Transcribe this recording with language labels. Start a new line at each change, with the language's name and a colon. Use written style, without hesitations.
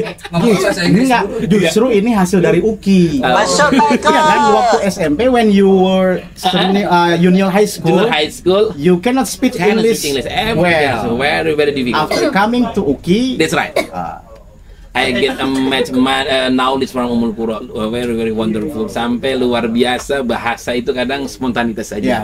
Indonesian: Ngomong bahasa Inggris. Enggak, justru ini hasil dari UKI. Iya kan, waktu SMP
English: when you were junior high school, you cannot speak English well. Very difficult. After coming to UKI, That's right. I get a much knowledge from Ummul Qura, very very wonderful.
Indonesian: Sampai luar biasa, bahasa itu kadang spontanitas saja.